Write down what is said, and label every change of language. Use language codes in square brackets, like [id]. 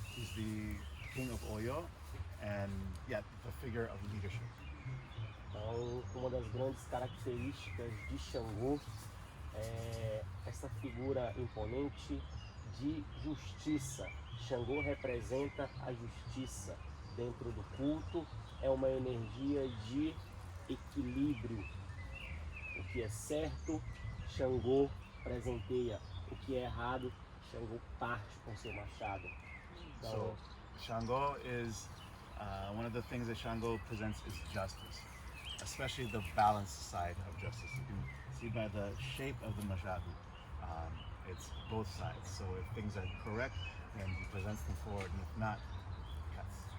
[en] He's the king of Oyo, and the figure of leadership. [pt] Então, uma das grandes características de Xangô é essa figura imponente de justiça. Xangô representa a justiça dentro do culto, é uma energia de equilíbrio. O que é certo, Xangô presenteia. O que é errado, Xangô parte com seu machado. Então, [en] So Shango is one of the things that Shango presents is justice, especially the balanced side of justice. You can see by the shape of the machado, it's both sides. So if things are correct, then he presents them forward, and if not, cuts.